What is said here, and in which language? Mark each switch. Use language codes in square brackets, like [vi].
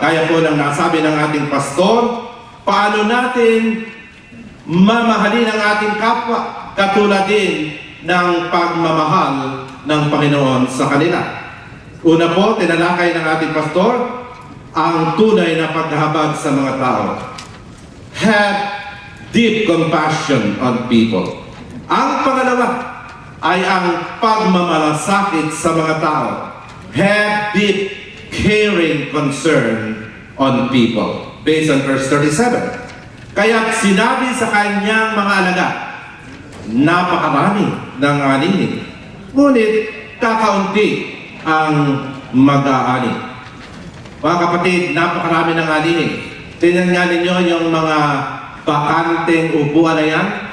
[tl] Kaya po nang nasabi ng ating pastor, paano natin mamahalin ang ating kapwa katulad din ng pagmamahal ng Panginoon sa kanila. Una po, tinalakay ng ating pastor ang tunay na paghahabag sa mga tao. [en] Have deep compassion on people. [tl] Ang pangalawa ay ang pagmamalasakit sa mga tao. [en] Have deep caring concern on people. Based on verse 37. [tl] Kaya sinabi sa kanyang mga alagad, napakarami ng anihin, ngunit kakaunti ang mag-aani. Mga kapatid, napakarami ng anihin. Tingnan nga ninyo yung mga bakanteng upuan na yan.